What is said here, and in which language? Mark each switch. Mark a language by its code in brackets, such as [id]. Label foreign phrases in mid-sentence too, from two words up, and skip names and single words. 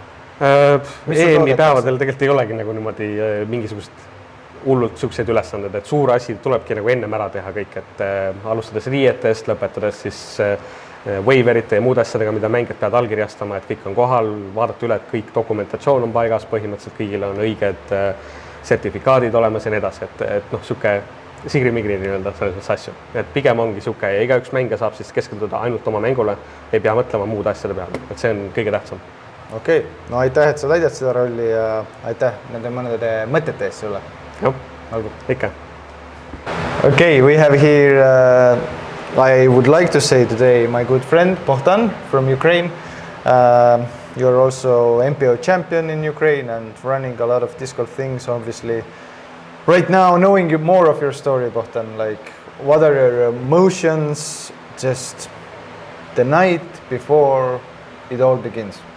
[et] EM-i päevadel tegelikult ei olegi nagu niimoodi mingisugust hullult siukseid ülesanded, et suur asi tulebki nagu ennem ära teha kõik, et alustades riietest, lõpetades siis waiverite ja muud asjadega, mida mängijad peavad allkirjastama, et kõik on kohal, vaadata üle, et kõik dokumentatsioon on paigas, põhimõtteliselt kõigil on õiged sertifikaadid olemas ja nii edasi, et siuke sigri-migri nii-öelda selles asju. Et pigem ongi siuke ja iga üks mängija saab siis keskenduda ainult oma mängule, ei pea mõtlema muud asjade peale, et see on kõige tähtsam. Okei, no aitäh, et sa täidad seda rolli ja aitäh nende mõnede mõtete eest sulle. Jah, ikka. [en] Okay, we have here I would like to say today my good friend Bohdan from Ukraine. You're also MPO champion in Ukraine and running a lot of disc golf things, obviously. Right now, knowing you more of your story, Bohdan, like what are your emotions just the night before it all begins?